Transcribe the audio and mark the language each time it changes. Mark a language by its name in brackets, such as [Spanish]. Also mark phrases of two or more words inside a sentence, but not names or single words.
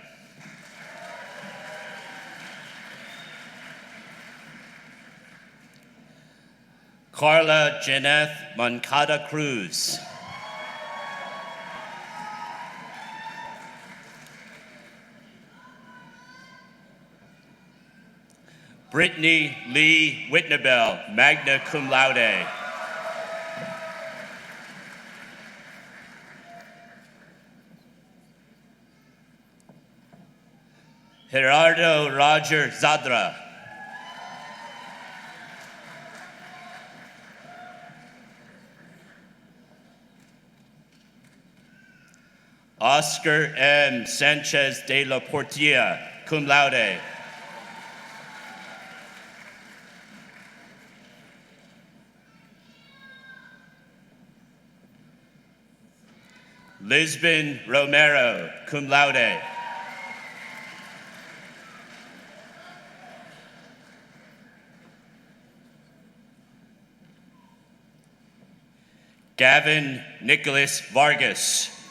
[Latin] Carla Janeth Moncada Cruz. Brittany Lee Whitnabel, magna cum laude. Gerardo Roger Zadra. Oscar M. Sanchez de la Portilla, cum laude. Lisbon Romero, cum laude. Gavin Nicholas Vargas.